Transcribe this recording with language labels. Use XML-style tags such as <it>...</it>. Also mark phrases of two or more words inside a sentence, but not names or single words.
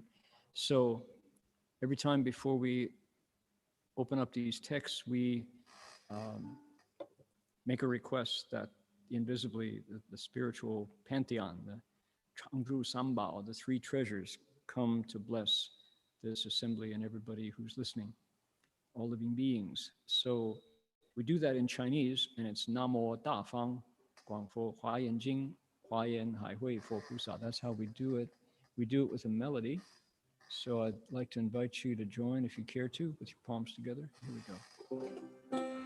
<en>So every time before we open up these texts, we make a request that invisibly the spiritual pantheon, the</en> <zh>常住三寶,</zh> <en>the three treasures, come to bless this assembly and everybody who's listening, all living beings. So we do that in Chinese, and it's</en> <zh>南無大方廣佛華嚴經華嚴海會佛菩薩.</zh> <en>That's how we do it. We do it with a melody. So I'd like to invite you to join, if you care to, with your palms together. Here we go.</en>